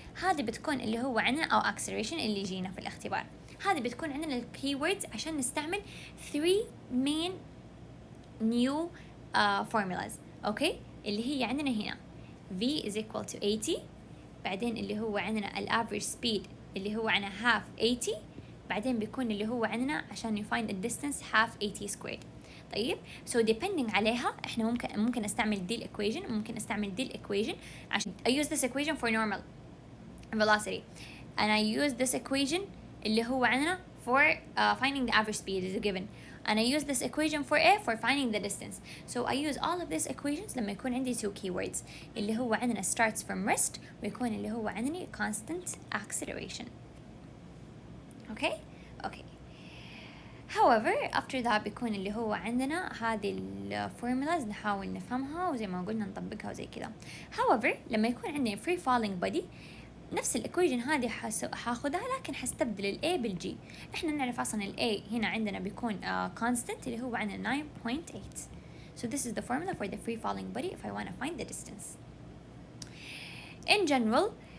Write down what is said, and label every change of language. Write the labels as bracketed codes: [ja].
[ar] هذه بتكون اللي هو عندنا أو acceleration اللي يجينا في الاختبار. هذه بتكون عندنا keywords عشان نستعمل 3 main new formulas. أوكي اللي هي عندنا هنا v is equal to 80. بعدين اللي هو عندنا ال average speed اللي هو عنا half 80. بعدين بيكون اللي هو عندنا عشان find the distance half 80 squared. [en] طيب so depending عليها احنا ممكن استعمل دي equation ممكن استعمل دي equation [ar] عشان [en] I use this equation for normal velocity and I use this equation اللي هو عندنا for finding the average speed is a given and I use this equation for A for finding the distance. So I use all of these equations [ar] لما يكون عندي [en] two keywords [ar] اللي هو عندنا [en] starts from rest ويكون اللي هو عندنا constant acceleration. Okay. [ar] However after that بيكون اللي هو عندنا هذه الفورمولاز نحاول نفهمها وزي ما قلنا نطبقها وزي كذا. However لما يكون عندنا free falling body نفس الإيكويشن هذه حاخدها لكن حستبدل ال A بال G. إحنا نعرف أصلا ال A هنا عندنا بيكون constant اللي هو عندنا 9.8. [en] So this is the formula for the free falling body if I want to find the distance. In general